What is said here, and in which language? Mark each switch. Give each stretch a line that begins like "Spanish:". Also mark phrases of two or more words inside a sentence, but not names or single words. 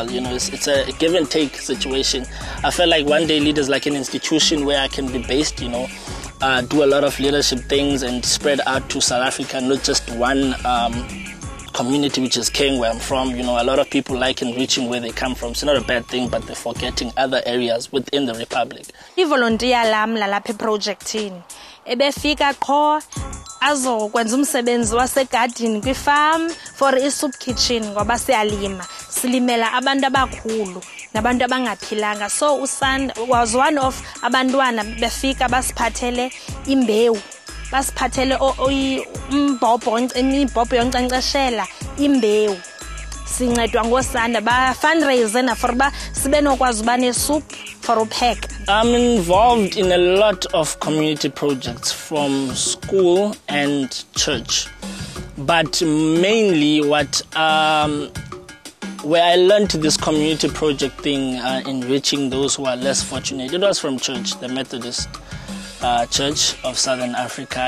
English: It's a give and take situation. I felt like One Day Leader is like an institution where I can be based, do a lot of leadership things and spread out to South Africa, not just one community, which is King, where I'm from. A lot of people like enriching where they come from. It's not a bad thing, but they're forgetting other areas within the Republic.
Xhosa: I-volunteer lam lalapha eprojectini ebefika qho azokwenza umsebenzi wasegadini kwi-farm
English: for i-soup kitchen
Xhosa: ngoba siyalima, silimela abantu abakhulu nabantu abangaphilanga. So uSanda
English: was one of
Xhosa: abantwana befika basiphathele imbewu, basiphathele imibhobho yonkcenkceshela imbewu. Sincedwa ngosanda ba fundraise na for ba sibe nokwazi uba ne-soup for upheka.
English: I'm involved in a lot of community projects from school and church, but mainly where I learned this community project thing, enriching those who are less fortunate, it was from church, the Methodist Church of Southern Africa.